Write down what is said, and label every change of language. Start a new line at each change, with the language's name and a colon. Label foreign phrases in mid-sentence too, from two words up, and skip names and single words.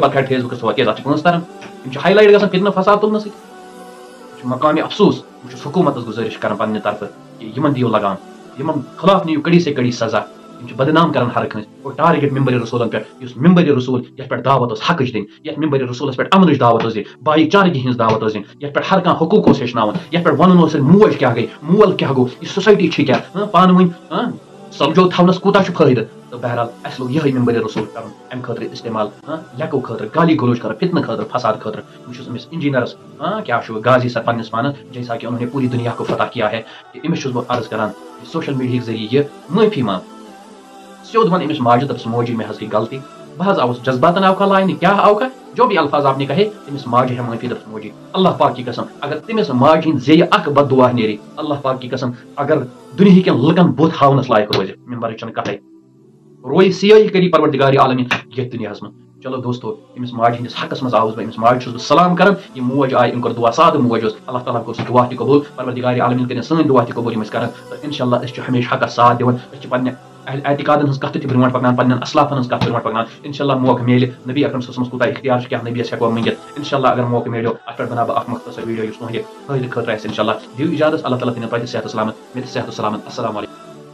Kashmiri: پتہٕ کھالہِ فیس بُکس کیازِ اتھ چھِ پونٛسہٕ تران یِم چھِ ہاے لایٹ گژھان فتنہٕ فساد تُلنہٕ سۭتۍ یہِ چھُ مقامِ افسوٗس بہٕ چھُس حکوٗمتس گُزٲرِش کران پننہِ طرفہٕ کہِ یِمن دِیِو لگام یِمن خلاف نِیِو
Urdu: کڑی سے کڑی سزا
Kashmiri: یِم چھِ بدنام کران ہر کٲنٛسہِ اور ٹارگیٹ ممبر رسولن پٮ۪ٹھ یُس ممبر رسول یتھ پٮ۪ٹھ دعوت ٲس حقٕچ دِنۍ یتھ ممبر رسولس پٮ۪ٹھ امنٕچ دعوت ٲس دِنۍ بھایی چارگی ہٕنٛز دعوت ٲس دِنۍ یتھ پٮ۪ٹھ ہر کانٛہہ حقوٗق اوس ہیٚچھناوُن یتھ پٮ۪ٹھ ونُن اوس موج کیاہ گٔے مول کیاہ گوٚو یہِ سوسایٹی چھِ کیاہ پانہٕ ؤنۍ سمجھو تھونس کوتاہ چھُ فٲیدٕ تہٕ بہرحال اَسہِ لوگ یِہوٚے مِمبرِ رسول کَرُن اَمہِ خٲطرٕ استعمال لیٚکو خٲطرٕ گالی گلوچ خٲطرٕ فتنہٕ خٲطرٕ فساد خٲطرٕ بہٕ چھُس أمِس انجینئرس کیٛاہ چھُ غازی سر پننِس پانس
Urdu: جیسا کہ انہوں نے پوری دنیا کو فتح کیا ہے
Kashmiri: کہ أمِس چھُس بہٕ عرض کران
English: social media
Kashmiri: ذریعہ یہِ معٲفی منٛگ سیوٚد وَن أمِس ماجہِ دَپس موجی مےٚ حظ گٔے غلطی بہٕ حظ آوُس جذباتن آوکھا لاینہِ کیٛاہ آوکھا
Urdu: جو بھی الفاظ آپ نے کہے
Kashmiri: تٔمِس ماجہِ ہے معٲفی دَپس موجی
Urdu: اللہ پاک کی قسم
Kashmiri: اگر تٔمِس ماجہِ ہِنٛدۍ زیٚیہِ اکھ بد دعا نیرِ
Urdu: اللہ پاک کی قسم
Kashmiri: اگر دُنہِکٮ۪ن لُکن بُتھ ہاونس لایق روزِ مِمبرٕچ چھنہٕ کتھے روزِ سیٲہی کٔری پروردگار عالمیٖن یتھ دُنیاہس منٛز چلو دوستو أمِس ماجہِ ہِنٛدِس حقس منٛز آوُس بہٕ أمِس ماجہِ چھُس بہٕ سلام کران یہِ موج آیہِ أمۍ کوٚر دعا سادٕ موج ٲس اللہ تعالیٰ کوٚر سُہ دعا تہِ قبوٗل پروردگار عالمیٖن کٔرِنۍ سٲنۍ دعا تہِ قبوٗل یِم أسۍ کران تہٕ انشاء اللہ أسۍ چھِ ہمیشہِ حقس ساتھ دِوان أسۍ چھِ پننہِ اعتقادن ہٕنٛز کتھ تہِ برونٛٹھ پکنان پننٮ۪ن اسلافن ہٕنٛز کتھ برونٛٹھ پکنان انشاء اللہ موقعہٕ میلہِ نبی اکرم
Arabic: صلی اللہ علیہ وسلمس
Kashmiri: کوٗتاہ اختیار چھُ کیٛاہ نبیس ہٮ۪کو منٛگِتھ انشاء اللہ اگر موقعہٕ میلیو اتھ پٮ۪ٹھ بناو بہٕ اکھ مختصر ویٖڈیو یُس تُہنٛدِ فٲیدٕ خٲطرٕ آسہِ انشاء اللہ دِیِو اجازت اللہ تعالیٰ دِنو تۄہہِ تہِ صحت و سلامت مےٚ تہِ صحت و سلامت
Arabic: السلام علیکم